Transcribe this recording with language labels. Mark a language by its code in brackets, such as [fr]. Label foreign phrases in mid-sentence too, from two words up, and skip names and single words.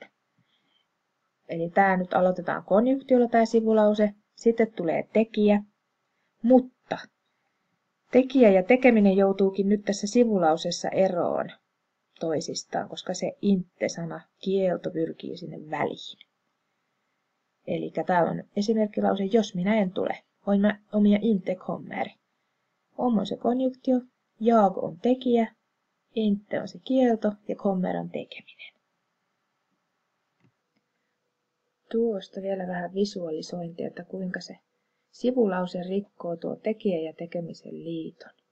[fi] Eli tämä nyt aloitetaan konjunktiolla tämä sivulause, sitten tulee tekijä, mutta tekijä ja tekeminen joutuukin nyt tässä sivulausessa eroon toisistaan, koska se inte-sana, kielto, pyrkii sinne väliin. Eli täällä on esimerkkilause, jos minä en tule. [sv] om jag inte kommer. [fi] Om on se konjunktio, jag on tekijä, inte on se kielto ja kommer on tekeminen. Tuosta vielä vähän visualisointia, että kuinka se sivulause rikkoo tuo tekijä ja tekemisen liiton.